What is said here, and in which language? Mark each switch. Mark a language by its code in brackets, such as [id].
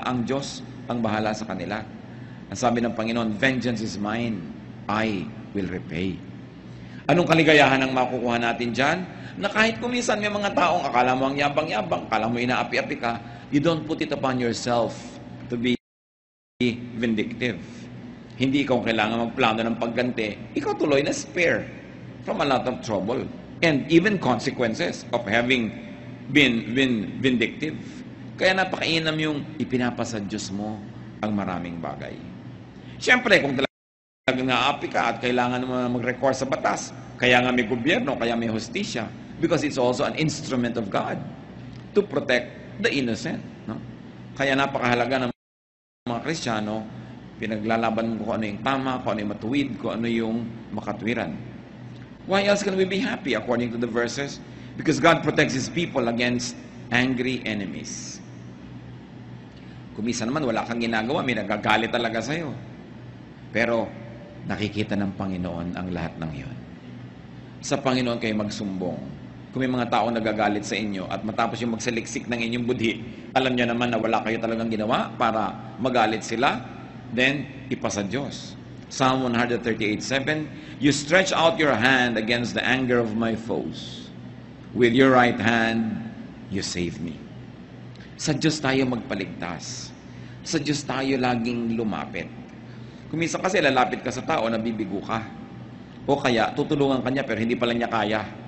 [tl] Ang Diyos ang bahala sa kanila. Ang sabi ng Panginoon, [en] vengeance is mine, I will repay. [tl] Anong kaligayahan ang makukuha natin dyan? Na kahit kuminsan may mga taong akala mo ang yabang-yabang, akala mo inaapi-api ka, [en] you don't put it upon yourself to be vindictive. [tl] Hindi ikaw kailangan magplano ng pagganti. Ikaw tuloy na [en] spare from a lot of trouble and even consequences of having been vindictive. [tl] Kaya napakainam yung ipinapasa Diyos mo ang maraming bagay. Siyempre, kung talagang naapi ka at kailangan mo mag-record sa batas, kaya nga may gobyerno, kaya may hustisya, [en] because it's also an instrument of God to protect the innocent. [tl] No? Kaya napakahalaga ng mga Kristiyano, pinaglalaban mo kung ano yung tama, kung ano yung matuwid, kung ano yung makatwiran. [en] Why else can we be happy according to the verses? Because God protects His people against angry enemies. [tl] Kumisa naman, wala kang ginagawa, may nagagalit talaga sa'yo. Pero, nakikita ng Panginoon ang lahat ng iyon. Sa Panginoon kayo magsumbong. Kung may mga taong nagagalit sa inyo at matapos yung magsaliksik ng inyong budhi, alam niyo naman na wala kayo talagang ginawa para magalit sila, then ipasa Diyos. [en] Psalm 138:7, You stretch out your hand against the anger of my foes. With your right hand, you save me. [tl] Sa Diyos tayo magpaligtas. Sa Diyos tayo laging lumapit. Kung minsan kasi lalapit ka sa tao, nabibigo ka. O kaya, tutulungan ka niya pero hindi pala niya kaya.